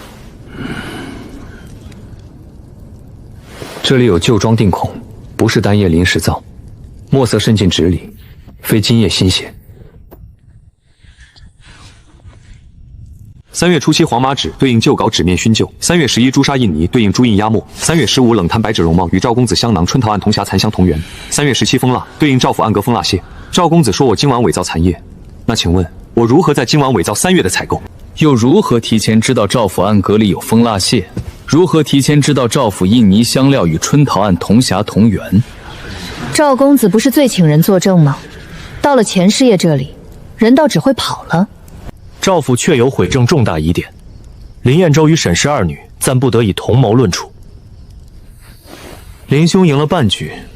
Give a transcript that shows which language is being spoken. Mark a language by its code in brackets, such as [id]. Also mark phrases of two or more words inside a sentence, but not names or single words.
[zh] 這裡有舊裝定孔，不是單頁臨時造，墨色滲進紙裡，非今夜新寫。3月初7黃麻紙對應舊稿紙面熏舊，3月11朱砂印泥對應朱印壓墨，3月15冷炭白紙容貌與趙公子香囊春桃案铜匣殘香同源，3月17蜂蠟對應趙府暗格蜂蠟屑。趙公子說我今晚偽造殘頁，那請問我如何在今晚偽造3月的採購？又如何提前知道趙府暗格裡有蜂蠟屑？如何提前知道趙府印泥香料與春桃案銅匣同源？趙公子不是最请人作證嗎？到了钱师爷这裡，人倒只会跑了。趙府确有毁证重大疑点，林彦州与沈氏二女暂不得以同謀論處。林兄贏了半局，